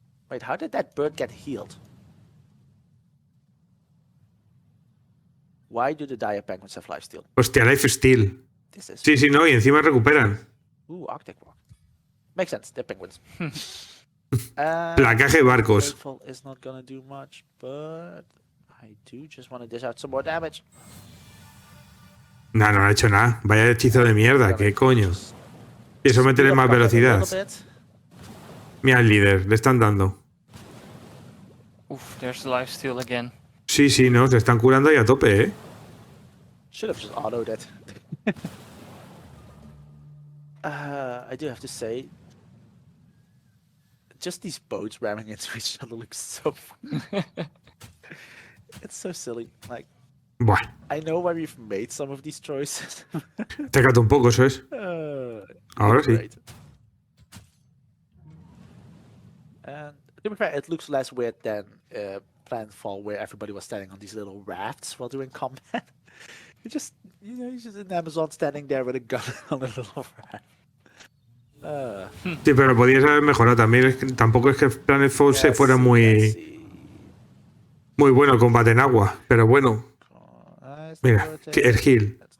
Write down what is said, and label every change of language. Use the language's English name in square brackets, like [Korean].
[English] Wait, how did that bird get healed? Why do the dire penguins have lifesteal? [Spanish] Hostia, lifesteal. Sí, no, y encima recuperan. [English] Arctic walk. Makes sense, they're penguins. [Spanish] Placaje de barcos. [English] Is not gonna do much, but I do just want to dish out some more damage. [Spanish] No ha hecho nada. Vaya hechizo de mierda, qué coño. Y eso métele más velocidad. Mira al líder, le están dando. [English] There's lifesteal again. [Spanish] Sí, no, se están curando ahí a tope, ¿eh? [English] Should have just autoed it. I do have to say, just these boats ramming into each other looks so fun. It's so silly. Like, [Spanish] bueno. [English] I know why we've made some of these choices. [Spanish] Te cato un poco, eso es. Ahora sí. [English] Great. And to be fair, it looks less weird than Planetfall, where everybody was standing on these little rafts while doing combat. You're just in Amazon standing there with a gun on a little raft. [Spanish] Sí, pero podías haber mejorado también. Tampoco es que Planetfall se fuera muy bueno el combate en agua, pero bueno. Mira, el heal.